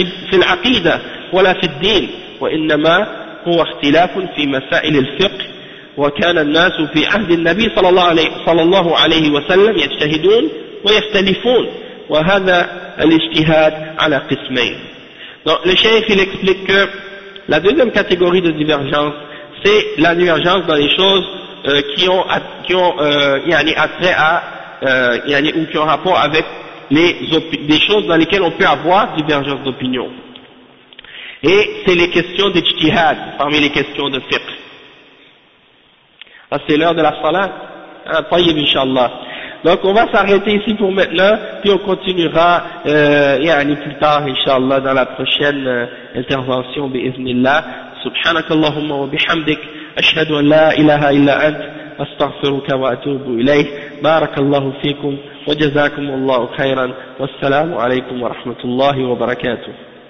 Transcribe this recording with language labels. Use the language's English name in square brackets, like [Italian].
[Arabic] في العقيدة ولا في الدين وإنما هو اختلاف في مسائل الفقه وكان الناس في عهد النبي صلى الله عليه وسلم يجتهدون ويختلفون وهذا الاجتهاد على قسمين. [French] Donc le cheikh il explique que la deuxième catégorie de divergence, c'est la divergence dans les choses qui ont rapport avec des choses dans lesquelles on peut avoir divergence d'opinion. Et c'est les questions d'ijtihad parmi les questions de fiqh. Ah, c'est l'heure de la salah. Tayyib, inshallah. Donc on va s'arrêter ici pour maintenant, puis on continuera plus tard, inshallah, dans la prochaine intervention, bi'iznillah. [Arabic] سبحانك اللهم وبحمدك أشهد أن لا إله إلا أنت أستغفرك وأتوب إليه بارك الله فيكم وجزاكم الله خيرا والسلام عليكم ورحمة الله وبركاته